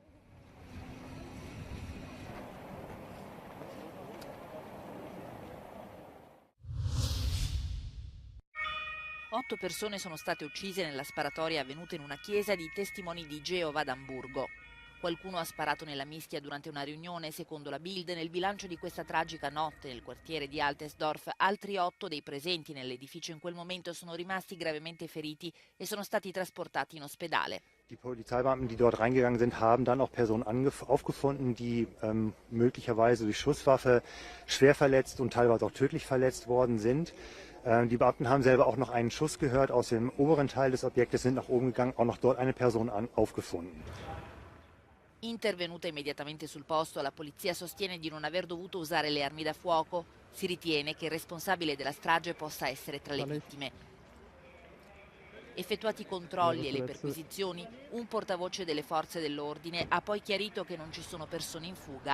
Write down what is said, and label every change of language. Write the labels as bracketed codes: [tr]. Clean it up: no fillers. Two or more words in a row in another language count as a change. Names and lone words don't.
[it] Otto persone sono state uccise nella sparatoria avvenuta in una chiesa di Testimoni di Geova ad Amburgo. Qualcuno ha sparato nella mischia durante una riunione, secondo la Bild. Nel bilancio di questa tragica notte nel quartiere di Altesdorf, altri 8 dei presenti nell'edificio in quel momento sono rimasti gravemente feriti e sono stati trasportati in ospedale. [de] Die Polizeibeamten, die dort reingegangen sind, haben dann auch Personen aufgefunden, die möglicherweise durch Schusswaffe schwer verletzt und teilweise auch tödlich verletzt worden sind. Die Beamten haben selber auch noch einen Schuss gehört aus dem oberen Teil des Objektes, sind nach oben gegangen, auch noch dort eine Person aufgefunden. [it] Intervenuta immediatamente sul posto, la polizia sostiene di non aver dovuto usare le armi da fuoco. Si ritiene che il responsabile della strage possa essere tra le vittime. Effettuati i controlli e le perquisizioni, un portavoce delle forze dell'ordine ha poi chiarito che non ci sono persone in fuga.